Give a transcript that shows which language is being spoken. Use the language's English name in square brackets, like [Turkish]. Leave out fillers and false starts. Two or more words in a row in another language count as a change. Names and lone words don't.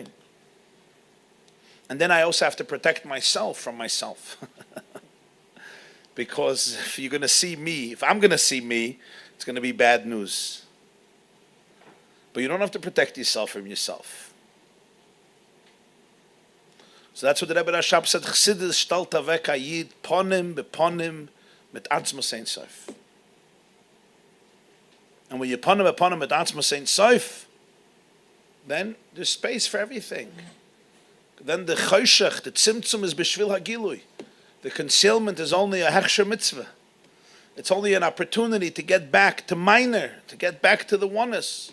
[English] And then I also have to protect myself from myself. Because if you're going to see me, if I'm going to see me, it's going to be bad news. But you don't have to protect yourself from yourself. So that's what the Rebbe Rashab said. [Yiddish] חסידות שטעלט אוועק היחיד [Hebrew] פנים בפנים [Yiddish] mit [Hebrew] עצמות אין סוף. [English] And when you put him upon him at Atzma Saint Soif, then there's space for everything. Then the choshech, the tzimtzum is [Hebrew] בשביל הגילוי. [English] The concealment is only a [Hebrew] הכשר מצוה. [English] It's only an opportunity to get back to minor, to get back to the oneness.